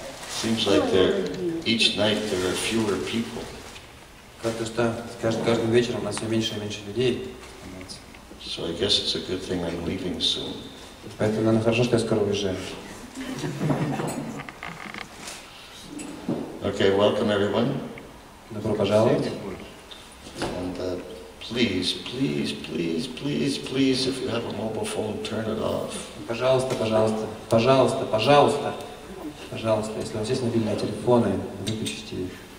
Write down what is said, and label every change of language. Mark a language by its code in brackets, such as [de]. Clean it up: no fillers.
[en] Seems like each night there are fewer people. [ru] Как-то что каждым вечером у нас все меньше и меньше людей. [en] So I guess it's a good thing I'm leaving soon. [ru] Поэтому, наверное, хорошо, что я скоро уезжаю. [en] Okay, welcome everyone. [ru] Добро пожаловать. [en] And please, please, please, please, please, if you have a mobile phone, turn it off. [ru] Пожалуйста, пожалуйста, пожалуйста, пожалуйста, пожалуйста, если у вас есть мобильные телефоны, выключите их.